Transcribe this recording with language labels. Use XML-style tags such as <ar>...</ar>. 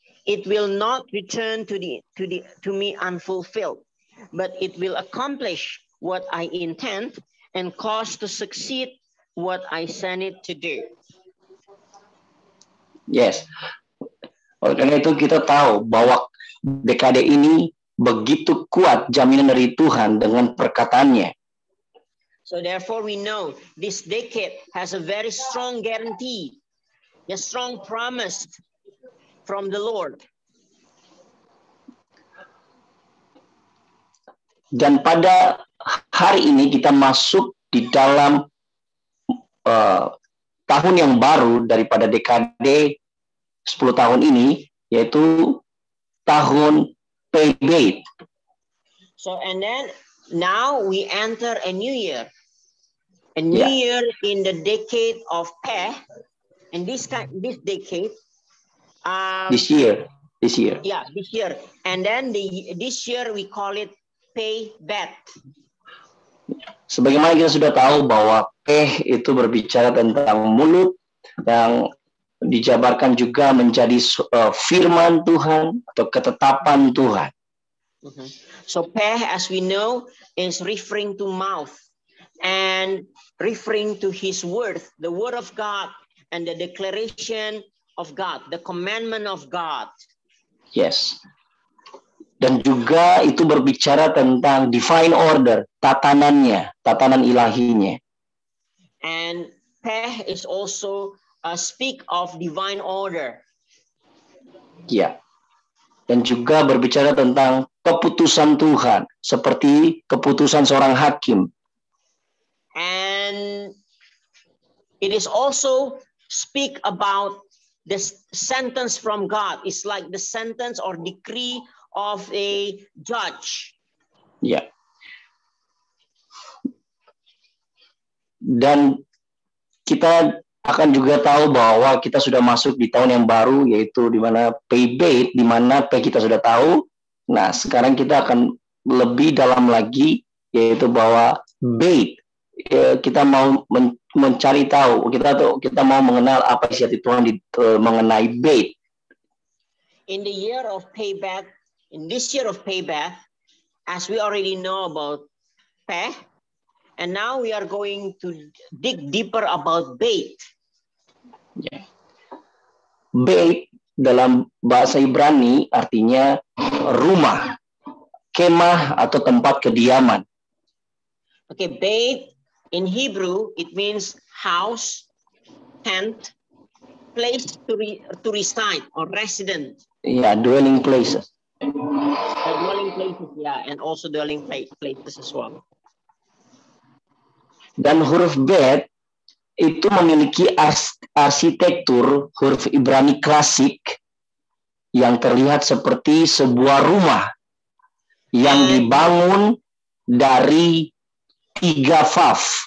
<en>It will not return to me unfulfilled, but it will accomplish what I intend and cause to succeed what I send it to do. Yes.</en> <id>Oleh karena itu kita tahu bahwa dekade ini begitu kuat jaminan dari Tuhan dengan perkataannya.</id> <en>So therefore we know this decade has a very strong guarantee, a strong promise from the Lord.</en> <id>Dan pada hari ini kita masuk di dalam tahun yang baru daripada dekade 10 tahun ini, yaitu tahun PB.</id> <en>So and then now we enter a new year. A new year in the decade of Peh, and this decade This year. Yeah, this year. And then this year we call it payback.</en> <id>Sebagaimana kita sudah tahu bahwa Peh itu berbicara tentang mulut yang dijabarkan juga menjadi firman Tuhan atau ketetapan Tuhan.</id> <en>So Peh, as we know, is referring to mouth and referring to his word, the word of God and the declaration of God, the commandment of God. Yes.</en> <id>Dan juga itu berbicara tentang divine order, tatanannya, tatanan ilahinya.</id> <en>And Peh is also speak of divine order.</en> <id>Ya. Dan juga berbicara tentang keputusan Tuhan, seperti keputusan seorang hakim.</id> <en>And it is also speak about the sentence from God. It's like the sentence or decree of a judge.</en> <id>Ya. Dan kita akan juga tahu bahwa kita sudah masuk di tahun yang baru, yaitu di mana pay bait, di mana pay kita sudah tahu. Nah, sekarang kita akan lebih dalam lagi, yaitu bahwa bait, kita mau mencari tahu, kita mau mengenal apa isi hati Tuhan mengenai bait.</id> <en>In the year of payback, in this year of payback, as we already know about pay, and now we are going to dig deeper about bait.</en> <id>Yeah. Bait dalam bahasa Ibrani artinya rumah, kemah atau tempat kediaman.</id> <en>Okay, bait in Hebrew, it means house, tent, place to reside or resident. Yeah, dwelling places. Dwelling places, yeah, and also dwelling places as well.</en> <id>Dan huruf bet itu memiliki arsitektur huruf Ibrani klasik yang terlihat seperti sebuah rumah yang dibangun dari 3 vav.</id>